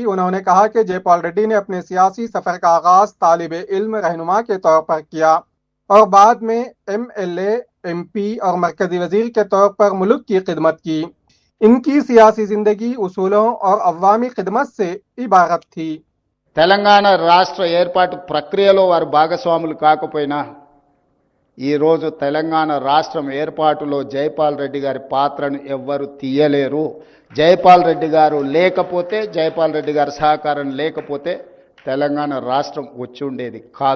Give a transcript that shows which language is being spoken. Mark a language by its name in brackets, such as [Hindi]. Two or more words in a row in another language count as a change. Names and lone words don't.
[Urdu] انہوں نے کہا کہ جے پال ریڈی نے اپنے سیاسی سفر کا آغاز طالب علم رہنما کے طور پر کیا اور بعد میں MLA، MP اور مرکزی وزیر کے طور پر ملک کی خدمت کی۔ ان کی سیاسی زندگی اصولوں اور عوامی خدمت سے عبارت تھی۔ [Telugu] తెలంగాణ రాష్ట్ర ఏర్పాటు ప్రక్రియలో వారు భాగస్వాములు కాకపోయినా ఈరోజు తెలంగాణ రాష్ట్రం ఏర్పాటులో జైపాల్ రెడ్డి గారి పాత్రను ఎవ్వరు తీయలేరు. జైపాల్ రెడ్డి గారు లేకపోతే, జైపాల్ రెడ్డి గారి సహకారం లేకపోతే తెలంగాణ రాష్ట్రం వచ్చి ఉండేది కాదు.